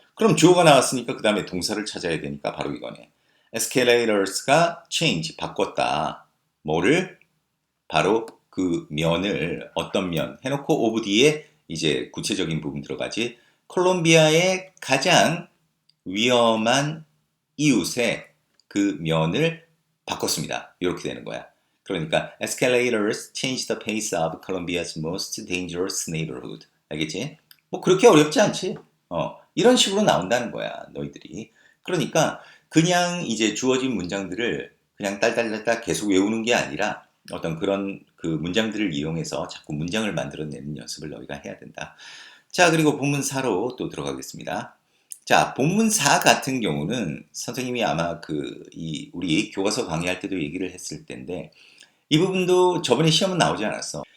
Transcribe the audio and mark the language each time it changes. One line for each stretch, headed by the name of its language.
Korean: 그럼 주어가 나왔으니까 그 다음에 동사를 찾아야 되니까 바로 이거네. escalators가 change, 바꿨다. 뭐를? 바로 그 면을 어떤 면 해놓고 오브 뒤에 이제 구체적인 부분 들어가지. 콜롬비아의 가장 위험한 이웃의 그 면을 바꿨습니다. 이렇게 되는 거야. 그러니까
English: escalators change the pace of Colombia's most dangerous neighborhood.
Korean: 알겠지? 뭐 그렇게 어렵지 않지? 이런 식으로 나온다는 거야, 너희들이. 그러니까 그냥 이제 주어진 문장들을 그냥 딸딸딸딸 계속 외우는 게 아니라 어떤 그런 그 문장들을 이용해서 자꾸 문장을 만들어내는 연습을 너희가 해야 된다. 자, 그리고 본문 4로 또 들어가겠습니다. 자, 본문 4 같은 경우는 선생님이 아마 우리 교과서 강의할 때도 얘기를 했을 텐데 이 부분도 저번에 시험은 나오지 않았어.